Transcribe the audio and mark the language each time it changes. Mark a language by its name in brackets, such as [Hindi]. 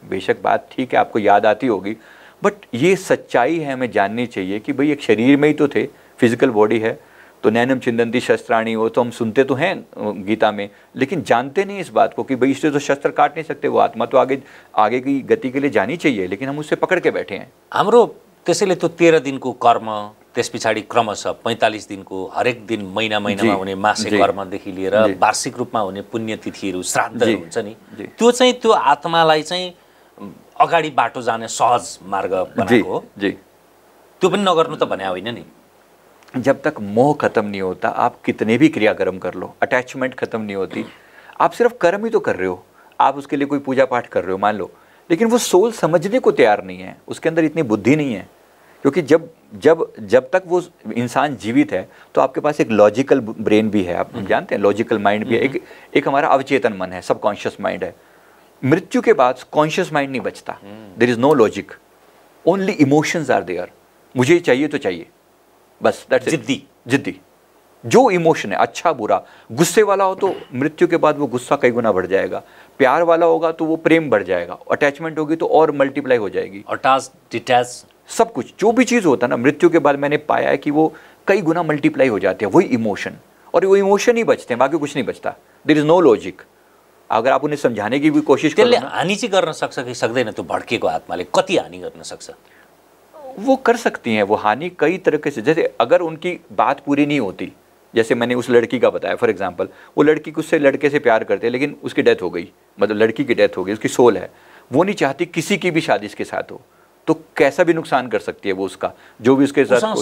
[Hindi] बेशक बात ठीक है, आपको याद आती होगी, बट ये सच्चाई है, हमें जाननी चाहिए कि भाई एक शरीर में ही तो थे, फिजिकल बॉडी है, तो [Sanskrit] नैनम छिंदंती शस्त्राणी, [Hindi] वो तो हम सुनते तो हैं गीता में, लेकिन जानते नहीं इस बात को कि भाई इससे तो शस्त्र काट नहीं सकते, वो आत्मा तो आगे की गति के लिए जानी चाहिए, लेकिन हम उससे पकड़ के बैठे हैं। [Nepali] हाम्रो त्यसैले त्यो 13 दिनको कर्म, त्यस पछाडि क्रमशः 45 दिनको हरेक दिन महिनामा हुने मासिक कर्मदेखि लिएर वार्षिक रूपमा हुने पुण्यतिथिहरू, श्राद्धहरू हुन्छ नि, त्यो चाहिँ त्यो आत्मालाई चाहिँ अगाडि बाटो जाने सहज मार्ग बनाएको हो। त्यो पनि नगर्नु त भने होइन नि। [Hindi] जब तक मोह खत्म नहीं होता, आप कितने भी क्रियाकर्म कर लो, अटैचमेंट खत्म नहीं होती। आप सिर्फ कर्म ही तो कर रहे हो, आप उसके लिए कोई पूजा पाठ कर रहे हो मान लो, लेकिन वो सोल समझने को तैयार नहीं है, उसके अंदर इतनी बुद्धि नहीं है। क्योंकि जब तक वो इंसान जीवित है तो आपके पास एक लॉजिकल ब्रेन भी है, आप जानते हैं, लॉजिकल माइंड भी है, एक हमारा अवचेतन मन है, सबकॉन्शियस माइंड है। मृत्यु के बाद कॉन्शियस माइंड नहीं बचता, [English] There is no logic, only emotions are there. [Hindi] मुझे चाहिए तो चाहिए, बस [English] That's it. [Hindi] जिद्दी जो इमोशन है, अच्छा बुरा, गुस्से वाला हो तो मृत्यु के बाद वो गुस्सा कई गुना बढ़ जाएगा, प्यार वाला होगा तो वो प्रेम बढ़ जाएगा, अटैचमेंट होगी तो और मल्टीप्लाई हो जाएगी, अटैच डिटैच सब कुछ जो भी चीज़ होता है ना, मृत्यु के बाद मैंने पाया है कि वो कई गुना मल्टीप्लाई हो जाती है, वही इमोशन, और वो इमोशन ही बचते हैं, बाकी कुछ नहीं बचता। [English] There is no logic. [Hindi] अगर आप उन्हें समझाने की भी कोशिश करो [Nepali] त्यसले [Hindi] ना, [Nepali] हानि चाहिँ गर्न सक्छ कि सक्दैन? त्यो भड्केको आत्माले कति हानि गर्न सक्छ? [Hindi] वो कर सकती हैं। वो हानि कई तरीके से, जैसे अगर उनकी बात पूरी नहीं होती, जैसे मैंने उस लड़की का बताया फॉर एग्जांपल, वो लड़की उससे लड़के से प्यार करते हैं लेकिन उसकी डेथ हो गई, मतलब लड़की की डेथ हो गई, उसकी सोल है, वो नहीं चाहती किसी की भी शादी इसके साथ हो, तो कैसा भी नुकसान कर सकती है वो उसका, जो भी उसके साथ